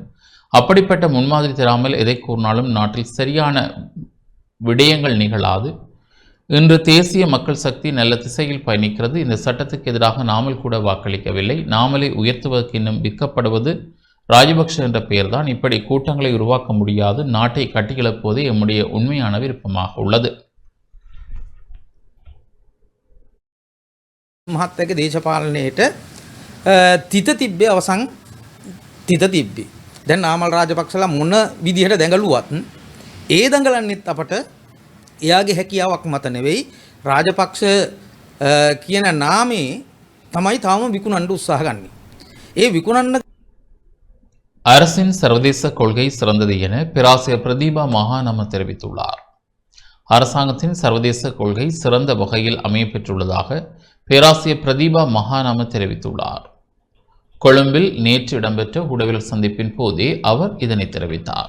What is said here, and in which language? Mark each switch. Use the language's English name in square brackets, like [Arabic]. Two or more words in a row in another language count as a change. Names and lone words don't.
[Tamil] அப்படிப்பட்ட முன்மாதிரி தராமல் எதை கூறினாலும் நாட்டில் சரியான விடயங்கள் நிகழாது. இன்று தேசிய மக்கள் சக்தி நல்ல திசையில் பயணிக்கிறது. இந்த சட்டத்துக்கு எதிராக நாமல் கூட வாக்களிக்கவில்லை. நாமலை உயர்த்துவதற்கு இன்னும் விற்கப்படுவது ராஜபக்ஷ என்ற பெயர்தான் இப்படி கூட்டங்களை உருவாக்க முடியாது, நாட்டை கட்டியெழுப்புவதே எம்முடைய உண்மையான விருப்பமாக உள்ளது. [Sinhala] මහත්තයාගේ දේශපාලනයට තිත තිබ්බේ අවසන් තිත තිබ්බේ. දැන් නාමල් රාජපක්ෂලා මොන විදිහට දැඟලුවත් ඒ දඟලන්නෙත් අපට එයාගේ හැකියාවක් මත නෙවෙයි රාජපක්ෂ කියන නාමේ තමයි තාම විකුණන්න උත්සාහ ගන්නේ. ඒ විකුණන්න [Tamil] அரசின் சர்வதேச கொள்கை சிறந்தது என பேராசிரியர் பிரதீபா மகாநாம தெரிவித்துள்ளார். அரசாங்கத்தின் சர்வதேச கொள்கை சிறந்த வகையில் அமையப்பெற்றுள்ளதாக பேராசிரியர் பிரதீபா மகாநாம தெரிவித்துள்ளார். கொழும்பில் நேற்று இடம்பெற்ற ஊடகவியல் சந்திப்பின் போதே அவர் இதனை தெரிவித்தார்.